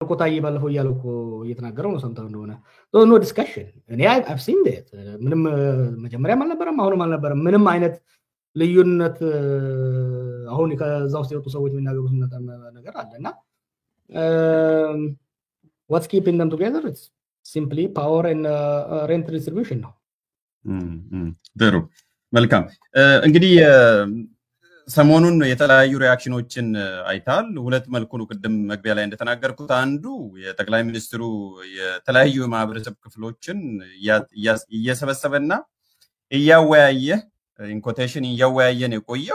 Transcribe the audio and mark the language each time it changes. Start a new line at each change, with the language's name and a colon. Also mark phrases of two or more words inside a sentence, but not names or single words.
Amharic: እኮ ታዬ ባለፈው እያለው እኮ እየተናገረው ነው ሰምተው እንደሆነ
English: no discussion
Amharic: እኔ
English: I've seen that
Amharic: ምንም መጀመሪያም አልነበረም አሁንም አልነበረም ምንም አይነት ልዩነት አሁን ከዛ ውስጥ የወጡ ሰዎች የሚናገሩት ነገር አለና
English: what's keeping them together it's simply power and rent distribution
Amharic: ነው ጥሩ መልካም እንግዲህ ሰሞኑን የተለያዩ ሪአክሽኖችን አይታል ሁለት መልኩ ነው ቅድም መግቢያ ላይ እንደተናገርኩት አንዱ የጠቅላይ ሚኒስትሩ የተለያዩ ማህበረሰብ ክፍሎችን እየሰበሰበና እያወያየ ኢንኮቴሽን እያወያየ ነው የቆየው